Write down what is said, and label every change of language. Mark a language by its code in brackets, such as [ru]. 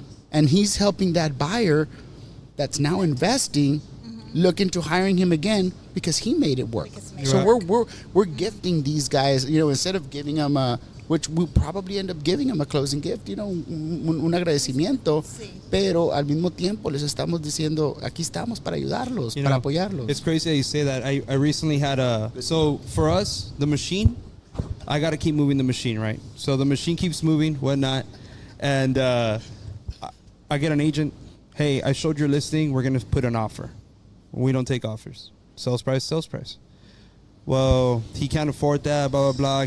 [en] And he's helping that buyer that's now investing look into hiring him again because he made it work. Because he made So it we're gifting these guys, instead of giving them which we probably end up giving them a closing gift, [es] un agradecimiento, Sí. pero al mismo tiempo les estamos diciendo, aquí estamos para ayudarlos, para apoyarlos. [en] It's crazy that you say that. I recently had so for us, the machine, I got to keep moving the machine, right? So the machine keeps moving, whatnot. And I get an agent, hey, I showed your listing, we're going to put an offer. We don't take offers. Sales price. Well, he can't afford that, blah, blah, blah.